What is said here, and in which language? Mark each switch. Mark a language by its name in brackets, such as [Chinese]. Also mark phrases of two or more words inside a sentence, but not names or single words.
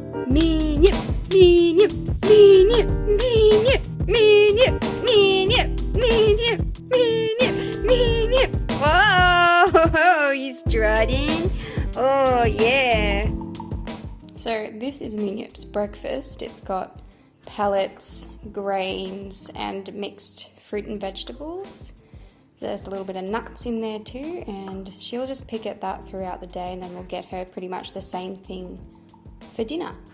[English] Minyip, Minyip, Minyip, Minyip, Minyip, Minyip, Minyip, Minyip, Minyip. Whoa, you strutting? Oh yeah. So this is Minyip's breakfast. It's got pellets, grains, and mixed fruit and vegetables. There's a little bit of nuts in there too, and she'll just pick at that throughout the day, and then we'll get her pretty much the same thing for dinner.